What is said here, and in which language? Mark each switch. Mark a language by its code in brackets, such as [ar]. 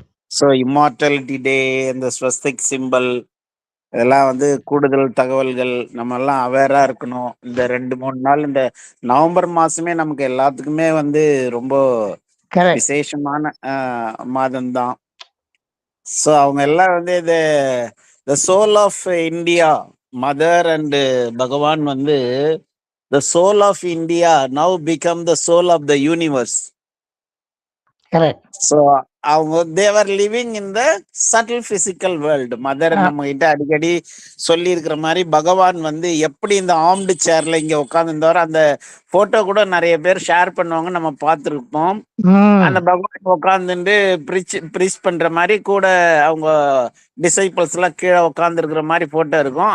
[ta] So immortality டே, இந்த Swastik simple, இதெல்லாம் கூடுதல் தகவல்கள் நம்ம எல்லாம் அவேரா இருக்கணும். இந்த 2-3 நாள் இந்த நவம்பர் மாசமே நமக்கு எல்லாத்துக்குமே ரொம்ப விசேஷமான மாதம்தான். [en] so [ta] அவங்க எல்லாம் [en] The soul of India, mother and Bhagwan the soul of India now become the soul of the universe. Correct. So they were living in the subtle physical world. [ta] Mother நம்ம கிட்ட அடிக்கடி சொல்லி இருக்கிற மாதிரி பகவான் எப்படி இந்த ஆர்ம்டு சேர்ல இங்க உட்கார்ந்துருந்தாரோ அந்த போட்டோ கூட நிறைய பேர் ஷேர் பண்ணுவாங்க, நம்ம பார்த்துருப்போம். அந்த பகவான் உட்கார்ந்துட்டு ப்ரீச் பண்ற மாதிரி கூட அவங்க டிசைபிள்ஸ் எல்லாம் கீழே உட்கார்ந்து இருக்கிற மாதிரி போட்டோ இருக்கும்.